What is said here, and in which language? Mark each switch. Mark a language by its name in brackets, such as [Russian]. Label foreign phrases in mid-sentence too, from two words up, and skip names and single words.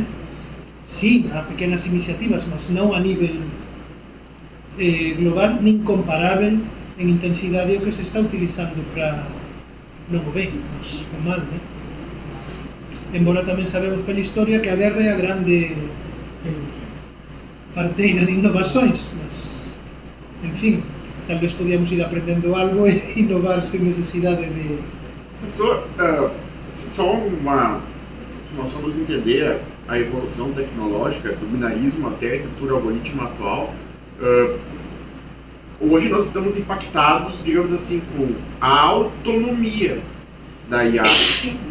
[Galician] Sí, há pequenas iniciativas, mas non a nivel global, nin comparável en intensidade o que se está utilizando para non o ben, mas o mal, né? Embora tamén sabemos pela historia que a guerra é a grande parteira de innovações, mas, en fin, tal vez podíamos ir aprendendo algo e innovar sen necesidade de... [Portuguese] Professor, só nós vamos entender a evolução tecnológica, do binarismo até a estrutura algorítmica atual. Hoje nós estamos impactados, digamos assim, com a autonomia da IA, né?